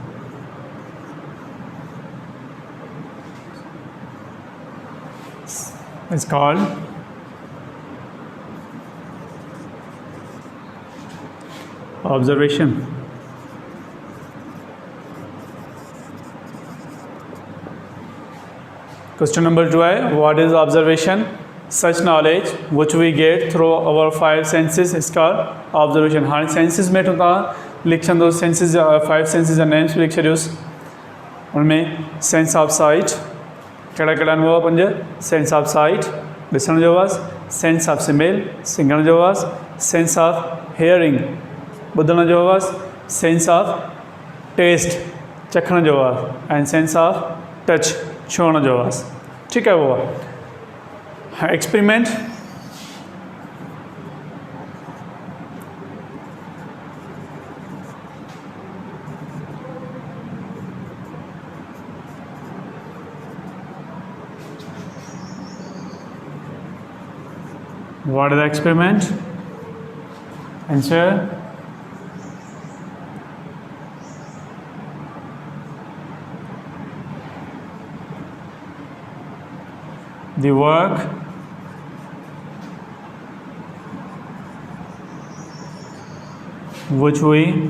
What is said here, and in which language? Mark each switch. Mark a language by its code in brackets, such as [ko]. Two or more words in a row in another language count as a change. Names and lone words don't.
[en] It's called observation. Question number 2 है what is observation? Such knowledge which we get through our 5 senses is called observation. [sd] हाँ सेंसिस में तो तव्हां लिख छॾो सेंसिस जा 5 सेंसिस जा नेम्स लिख छॾियोसि। उनमें [en] sense of sight [sd] कहिड़ा कहिड़ा आहिनि उहा 5। [en] sense of sight [sd] ॾिसण जो आवाज़ु, [en] sense of smell [sd] सिंघण जो आवाज़ु, [en] sense of hearing [sd] ॿुधण जो आवाज़ु, [en] sense of taste [sd] चखण जो आवाज़ु [en] and sense of touch [sd] छुअण जो आवाज़ु। [hi] ठीक है वो [en] experiment what is experiment? आंसर the work which we